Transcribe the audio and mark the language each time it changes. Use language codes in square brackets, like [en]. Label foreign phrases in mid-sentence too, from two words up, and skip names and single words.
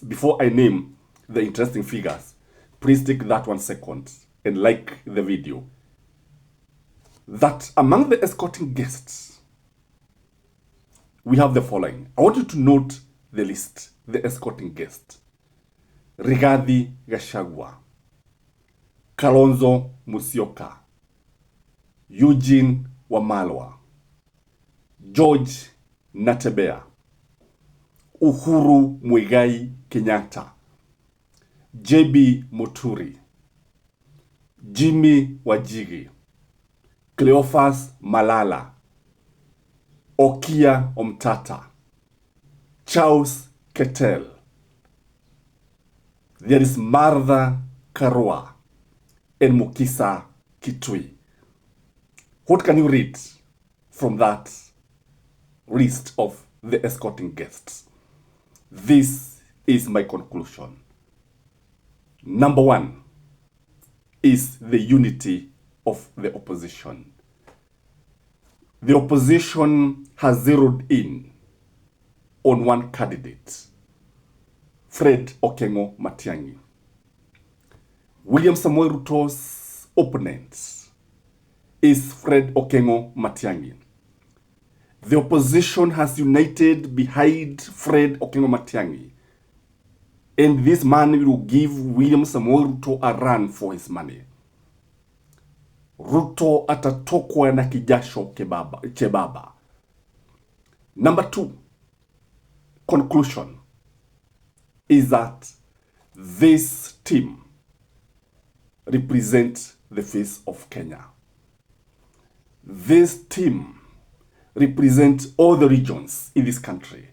[en] Before I name the interesting figures, please take that 1 second and like the video. That among the escorting guests, we have the following. I want you to note the list, the escorting guests. Rigathi Gachagua, Kalonzo Musyoka, Eugene Wamalwa, George Natembeya, Uhuru Muigai Kenyatta, JB Muturi, Jimmy Wajigi, Cleophas Malala, Okia Omtata, Charles Ketel. There is Martha Karua and Mukisa Kitui. What can you read from that list of the escorting guests? This is my conclusion. Number one is the unity of the opposition. The opposition has zeroed in on one candidate, Fred Okengo Matiang'I. William Samoei Ruto's opponent is Fred Okengo Matiang'I. The opposition has united behind Fred Okengo Matiang'I, and this man will give William Samoei Ruto a run for his money. [sw] Ruto atatokwa na kijasho chebaba. [en] Number two, conclusion is that this team represents the face of Kenya. This team represents all the regions in this country.